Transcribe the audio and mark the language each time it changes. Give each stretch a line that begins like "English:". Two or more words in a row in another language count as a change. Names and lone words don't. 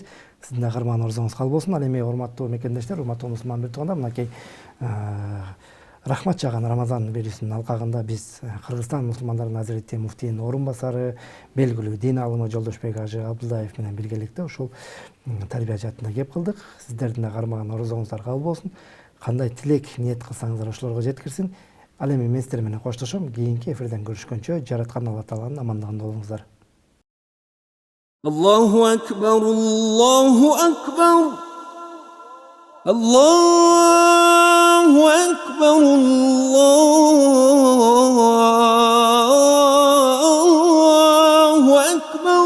Kyrgyz: Сиздин да кармаган орозоңуз кабыл болсун. Ал эми урматтуу мекендештер, урматтуу мусулман бир туугандар, мынакей рахмат жаган Рамазан берүүсүнүн алкагында биз Кыргызстан мусулмандарынын Азирети муфтийинин орун басары, белгилүү дин алымы Жолдошбек Ажы Абдуллаев менен биргеликте ушул тарбия жаатында кеп кылдык. Сиздердин да кармаган орозоңуздар кабыл болсун. Кандай тилек, ниет кылсаңыздар ошолорго жеткирсин. Ал эми мен сиздер менен коштошом. Кийинки эфирден көрүшкөнчө жараткан Алла Тааланын амандыгында болуңуздар.
Arabic: الله أكبر الله أكبر الله أكبر الله أكبر.